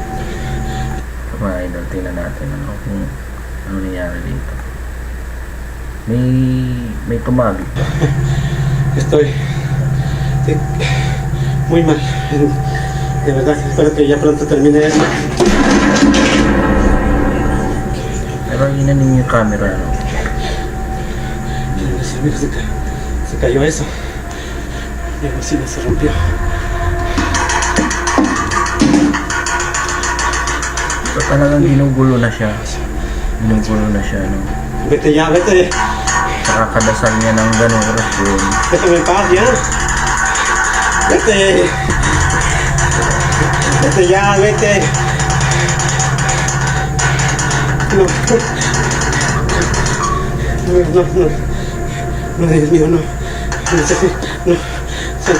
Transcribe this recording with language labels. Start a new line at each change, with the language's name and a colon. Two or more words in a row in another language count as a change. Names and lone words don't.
Filipino: mga idol, tingnan natin kung ano nangyari dito. may tumabig ba?
Spanish: Estoy muy mal. De verdad, espero que ya pronto termine esto.
Filipino: Pero inanin yung camera, no?
Spanish: Sí, mira, se cayó eso. Y la bocina se rompió.
Filipino: So talagang ginugulo na siya. Ginugulo na siya, no?
Spanish: Vete ya, vete.
Filipino: Saka kadasal niya ng ganong orasyon.
Spanish: Déjame en paz ya. Vete. Vete ya, vete. No. No, no, no. No, Dios mío, no. Necesito. No. Santo.